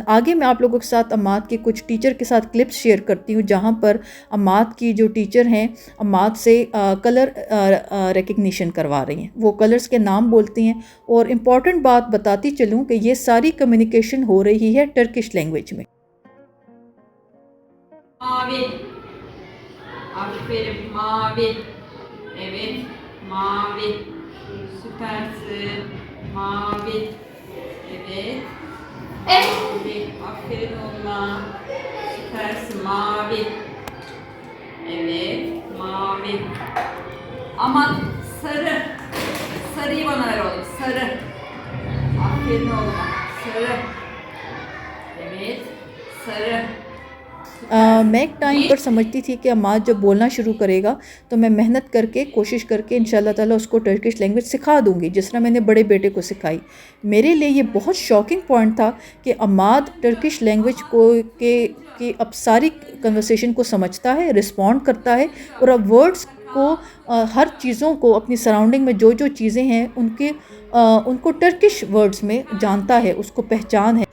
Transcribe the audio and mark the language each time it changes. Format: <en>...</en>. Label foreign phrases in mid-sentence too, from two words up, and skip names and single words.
<hi>आगे मैं आप लोगों के साथ अम्माद के कुछ टीचर के साथ क्लिप्स शेयर करती हूँ जहाँ पर अम्माद की जो टीचर हैं अम्माद से</hi> <en>colour recognition</en> <hi>करवा रही हैं। वो कलर्स के नाम बोलती हैं और इम्पॉर्टेंट बात बताती चलूँ कि ये सारी कम्युनिकेशन हो रही है</hi> <en>Turkish language</en> <hi>में।</hi> <tr>Mavi. Aferin mavi. Evet. Mavi. Süpersin. Mavi. Evet. Mavi. Aferin oğluma. Süpersin. Mavi. Evet. Mavi. Aman sarı. Sarıyı bana ver oğlum. Sarı. Aferin oğluma. Sarı. Evet. Sarı.</tr> <hi>मैं एक टाइम पर समझती थी कि अम्माद जब बोलना शुरू करेगा तो मैं मेहनत करके कोशिश करके इंशाल्लाह ताला उसको</hi> <en>Turkish language</en> <hi>सिखा दूंगी, जिस तरह मैंने बड़े बेटे को सिखाई। मेरे लिए ये बहुत</hi> <en>shocking point</en> <hi>था कि अम्माद</hi> <en>Turkish language</en> <hi>की अब सारी कन्वर्सेशन को समझता है, रिस्पॉन्ड करता है और अब वर्ड्स को हर चीज़ों को अपनी सराउंडिंग में जो जो चीज़ें हैं उनको</hi> <en>Turkish words</en> <hi>में जानता है, उसको पहचान है।</hi>